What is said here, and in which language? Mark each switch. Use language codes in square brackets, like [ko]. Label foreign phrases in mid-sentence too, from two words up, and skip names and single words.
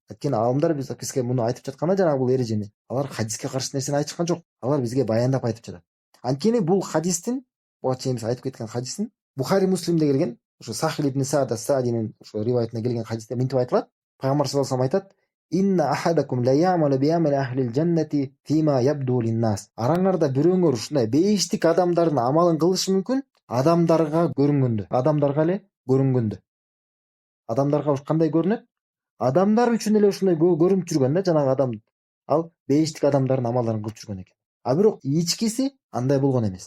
[ky] Анткени аалымдар бизге муну айтып жатканда, жанагы бул эрежени, алар хадиске каршы нерсени айтышкан жок. Алар бизге баяндап айтып жатат. Анткени бул хадистин, буга чейин биз айтып кеткен хадистин Бухари Муслимде келген, ушу Сахил ибн Саад ас-Саадинин ушу риваятында келген хадисте мынтип айтылат. Пайгамбар [ar] صلى الله عليه وسلم [ky] айтат: [ar] إن أحدكم ليعمل بعمل أهل الجنة فيما يبدو للناس. [ky] Араңарда бирөөңөр ушундай бейиштик адамдардын амалын кылышы мүмкүн, адамдарга көрүнгөндө. Адамдарга кандай көрүнөт? Адамдар үчүн эле ушундай көрүнүп жүргөн да, жанагы адам. Ал бейиштик адамдардын амалдарын кылып жүргөн экен. А бирок ичкиси андай болгон эмес.